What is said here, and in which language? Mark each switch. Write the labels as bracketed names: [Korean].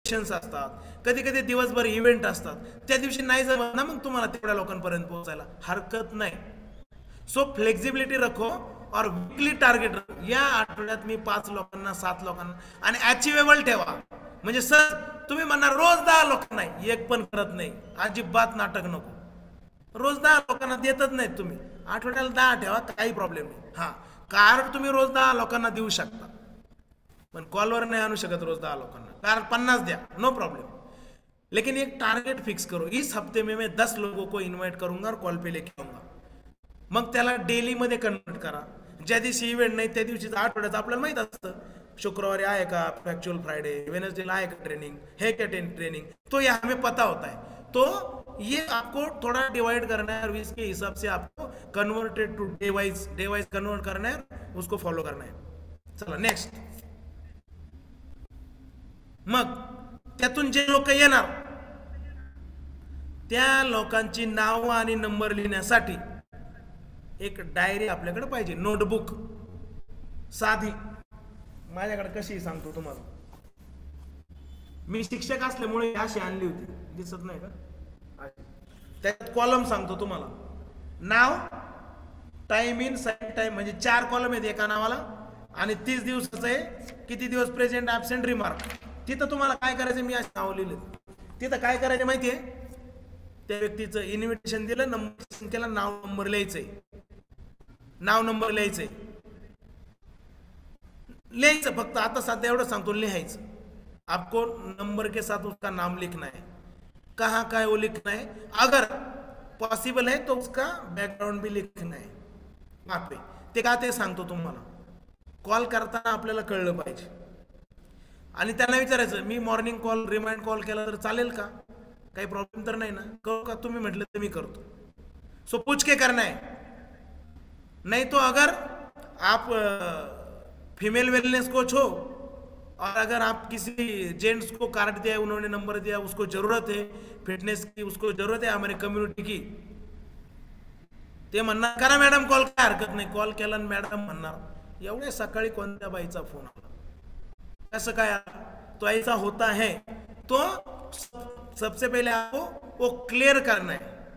[Marathi] Sessions असतात, कधी कधी दिवसभर इव्हेंट असतात, त्या दिवशी नाही जमत ना मग तुम्हाला तेवढ्या लोकांपर्यंत पोहोचायला, हरकत नाही. [Hindi] सो फ्लेक्झिबिलिटी रखो और वीकली टार्गेट रखो. [Marathi] या आठवड्यात मी 5 लोकांना 7 लोकांना, आणि अचिवेबल ठेवा. म्हणजे सर तुम्ही म्हणणार रोज 10 लोकांना, एक पण करत नाही, अजिबात नाटक नको. रोज 10 लोकांना देतच नाहीत तुम्ही, आठवड्याला 10 ठेवा, काही प्रॉब्लेम नाही. हा, कार्ड तुम्ही रोज 10 लोकांना देऊ शकता, पण कॉलवर नाही आणू शकत रोज 10 लोकांना. कार्ड 50 द्या, [Hindi] नो प्रॉब्लम, लेकिन एक टारगेट फिक्स करो. इस हफ्ते में मैं 10 लोगों को इन्वाइट करूंगा और कॉल पे लेके आऊंगा. [Marathi] मग त्याला डेली मध्ये कन्वर्ट करा. ज्या दिवशी इव्हेंट नाही त्या दिवशी आठवड्याचं आपल्याला माहित असतं, शुक्रवारी आहे का फॅक्च्युअल फ्राइडे, वेडनेसडेला आहे का ट्रेनिंग, [Hindi] है क्या ट्रेनिंग, तो ये हमें पता होता है. तो ये आपको थोड़ा डिवाइड करना है और इसके हिसाब से आपको converted to day wise convert करना है, उसको फॉलो करना है. [Marathi] चला नेक्स्ट. मग त्यातून जे लोक येणार त्या लोकांची नाव आणि नंबर लिहिण्यासाठी एक डायरी आपल्याकडे पाहिजे, नोटबुक साधी. माझ्याकडे कशी सांगतो तुम्हाला, मी शिक्षक असल्यामुळे अशी आणली होती, दिसत नाही का, त्यात कॉलम सांगतो तुम्हाला. नाव, टाइम इन, साईन टाइम, म्हणजे 4 कॉलम आहेत एका नावाला, आणि 30 दिवसाचं आहे, किती दिवस प्रेझेंट, ऍबसेंट, रिमार्क. तिथं तुम्हाला काय करायचं, मी असं नाव लिहिलं, तिथं काय करायचं माहितीये, त्या व्यक्तीचं इन्व्हिटेशन दिलं, नंबर केला, नाव नंबर लिहायचंय, नाव नंबर लिहायचंय, लिहायचं फक्त. आता सध्या एवढं सांगतो, लिहायचं. [Hindi] आपको नंबर के साथ उसका नाम लिखना है, कहाँ का है वो लिखना है, अगर पॉसिबल है तो उसका बैकग्राउंड भी लिखना है वहां पे. [Marathi] ते का ते सांगतो तुम्हाला. कॉल करताना आपल्याला कळलं पाहिजे, आणि त्यांना विचारायचं, मी मॉर्निंग कॉल, रिमाइंड कॉल केला तर चालेल का, काही प्रॉब्लेम तर नाही ना, करू का, तुम्ही म्हटलं तर मी करतो. [Hindi] सो पूछ के करना है. नहीं तो अगर आप फीमेल वेलनेस कोच हो और अगर आप किसी जेंट्स को कार्ड दिया, उन्होंने नंबर दिया, उसको जरूरत है फिटनेस की, उसको जरूरत है हमारे कम्युनिटी की, [Marathi] ते म्हणणार करा मॅडम कॉल, काय हरकत नाही. कॉल केला मॅडम म्हणणार एवढ्या सकाळी कोणत्या बाईचा फोन आला, कसं काय, [Hindi] तो ऐसा होता है. तो सबसे पहले आपको वो क्लियर करना है.